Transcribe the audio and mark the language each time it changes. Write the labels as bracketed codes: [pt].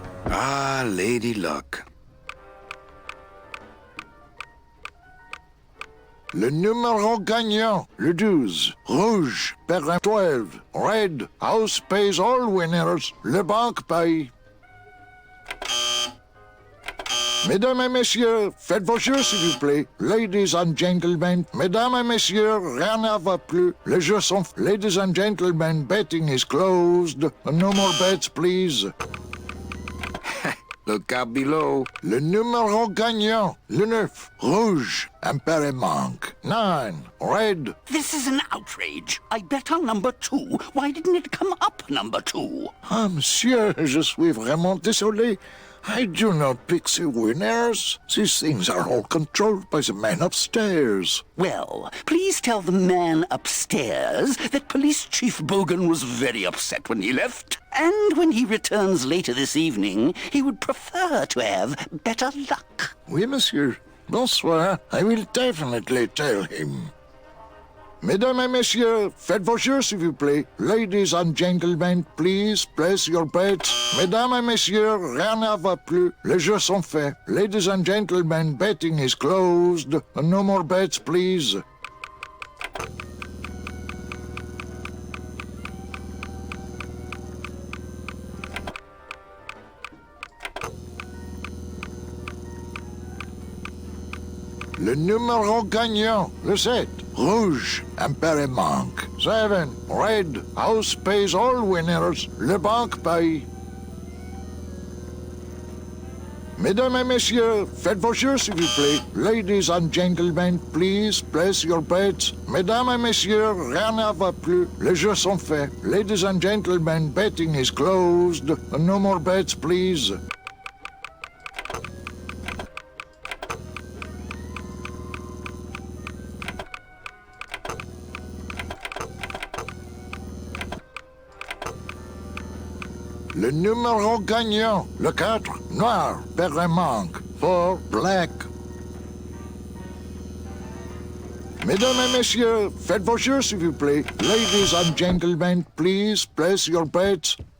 [en] Ah, Lady Luck. [fr] Le numéro gagnant, le 12. Rouge, Perrin 12. [en] Red, House pays all winners. [fr] Le banque paye. Mesdames et messieurs, faites vos jeux s'il vous plaît. [en] Ladies and gentlemen, [fr] mesdames et messieurs, rien ne va plus. Les jeux sont... [en] Ladies and gentlemen, betting is closed. No more bets, please. Look out below. [fr] Le numéro gagnant, le 9. Rouge, Impair manque. 9. Red. [en] This is an outrage. I bet on number 2. Why didn't it come up number 2? [fr] Ah, monsieur, je suis vraiment désolé. [en] I do not pick the winners. These things are all controlled by the man upstairs. Well, please tell the man upstairs that Police Chief Bogan was very upset when he left. And when he returns later this evening, he would prefer to have better luck. [fr] Oui, monsieur. Bonsoir. [en] I will definitely tell him. [fr] Mesdames et messieurs, faites vos jeux s'il vous plaît. [en] Ladies and gentlemen, please place your bets. [fr] Mesdames et messieurs, rien ne va plus. Les jeux sont faits. [en] Ladies and gentlemen, betting is closed. No more bets, please. [fr] Le numéro gagnant, le 7. Rouge, Impair manque. 7. [en] Red, House pays all winners. [fr] Le banque paye. Mesdames et messieurs, faites vos jeux s'il vous plaît. [en] Ladies and gentlemen, please place your bets. [fr] Mesdames et messieurs, rien ne va plus. Les jeux sont faits. [en] Ladies and gentlemen, betting is closed. No more bets, please. [fr] Le numéro gagnant, le 4, noir, Perrin manque. 4, black. Mesdames et messieurs, faites vos jeux s'il vous plaît. [en] Ladies and gentlemen, please place your bets.